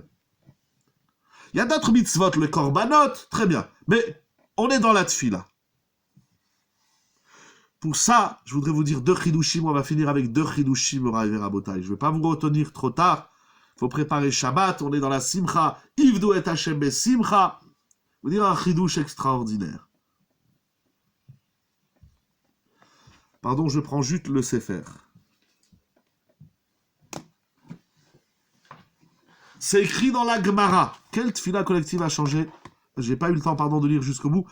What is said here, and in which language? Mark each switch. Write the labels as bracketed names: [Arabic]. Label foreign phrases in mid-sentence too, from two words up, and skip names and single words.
[French] Il y a d'autres mitzvot, le korbanot, très bien. Mais on est dans la tfila. Pour ça, je voudrais vous dire deux chidushim. On va finir avec deux chidushim, [Hebrew] מורי ורבותי. [French] Je ne vais pas vous retenir trop tard. Il faut préparer Shabbat. On est dans la simcha. [Hebrew] עבדו את ה' בשמחה. [French] Vous dire un chidush extraordinaire. Pardon, je prends juste le Sefer. C'est écrit dans la Gemara. Quelle tfila collective a changé? J'ai pas eu le temps, pardon, de lire jusqu'au bout.